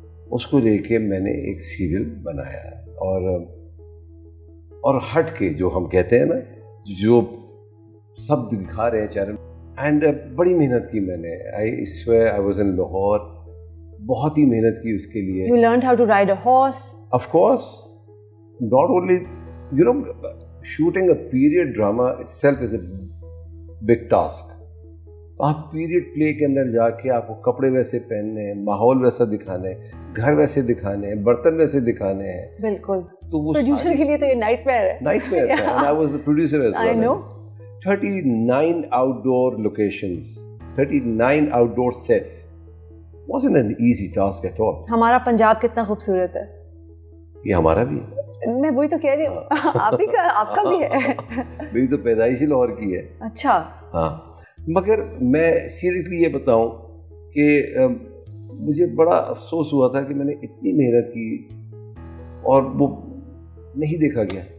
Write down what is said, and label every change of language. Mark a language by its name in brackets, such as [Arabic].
[Urdu] اس کو لے کے میں نے ایک سیریل بنایا ہے, اور ہٹ کے جو ہم کہتے ہیں نا, جو سب دکھا رہے ہیں چینل, اینڈ بڑی محنت کی میں نے. [English] I was in [Urdu] لاہور, بہت ہی محنت کی اس کے لیے. [English] You learned how to ride a horse. Of course. Not only, shooting a period drama itself is a big task. [Urdu] آپ پیریڈ پلے کے اندر جا کے آپ کو کپڑے ویسے پہننے ہیں, ماحول ویسا دکھانے ہیں, گھر ویسے دکھانے ہیں, برتن ویسے دکھانے ہیں. بالکل. تو وہ پروڈیوسر کے لیے تو یہ نائٹ میئر ہے. نائٹ میئر تھا. [English] And I was a producer as well. I know. 39 outdoor locations, 39 outdoor sets. Wasn't an easy task at all. [Urdu] ہمارا پنجاب کتنا خوبصورت ہے. یہ ہمارا بھی ہے. میں وہی تو کہہ رہی ہوں, آپ کا بھی ہے. میری تو پیدائشی لاہور کی ہے. اچھا. ہاں, مگر میں سیریسلی یہ بتاؤں کہ مجھے بڑا افسوس ہوا تھا کہ میں نے اتنی محنت کی اور وہ نہیں دیکھا گیا.